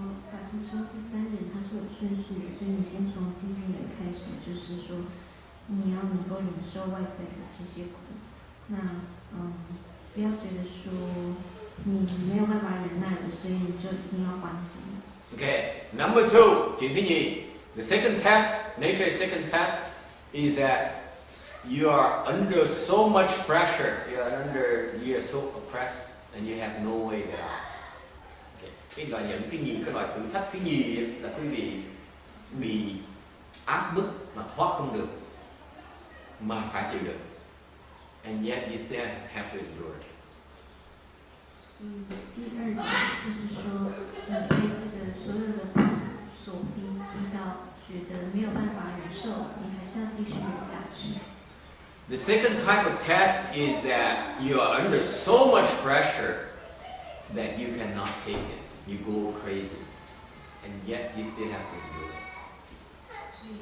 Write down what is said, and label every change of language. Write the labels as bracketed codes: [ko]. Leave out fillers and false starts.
[zh] 法师说这3人他是有顺序的，所以你先从第1人开始，就是说你要能够忍受外在的这些苦，那不要觉得说你没有办法忍耐了，所以你就一定要还击。 [en] Okay, number 2, [vi] chuyện thứ nhì. [en] The second test, nature's second test, is that you are under so much pressure, you are so oppressed, and you have no way to get out. Okay. [vi] Cái loại nhận cái loại thử thách thứ nhì là quý vị bị áp bức mà thoát không được, mà phải chịu đựng. [en] And yet you still have to endure it. [zh] 第2点就是说，你被这个所有的苦所逼到觉得没有办法忍受了，你还是要继续忍下去。 [en] The second type of test is that you are under so much pressure that you cannot take it. You go crazy, and yet you still have to endure it.